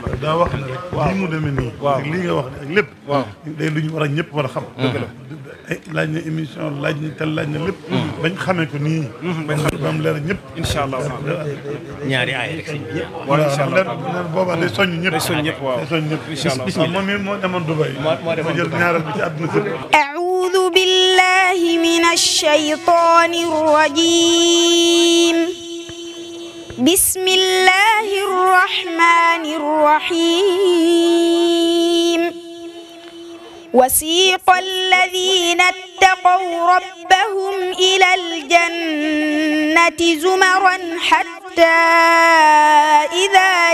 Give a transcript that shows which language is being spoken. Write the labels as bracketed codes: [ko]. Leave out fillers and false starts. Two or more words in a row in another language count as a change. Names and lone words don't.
[wo] daa wax ne rek lii mu demee nii ak lii nga wax ne ak lépp day lu ñu war a ñëpp war a xam laaj na émission laaj na tel laaj na lépp bañ xamee ko nii bañ xam ba mu leer ñëpp [ar] إن شاء الله [wo] ñaari aay rek sëñ bi wala [ar] إن شاء الله [wo] boobaa day soññ ñëpp day soññ ñëpp waaw day soññ ñëpp [ar] إن شاء الله [wo] waaw moom it moo demoon Dubaï moo jël ñaareel bi ci àdduna sëpp [ar] أعوذ بالله من الشيطان الرجيم بسم الله الرحمن الرحيم وسيق الذين اتقوا ربهم إلى الجنة زمرا حتى إذا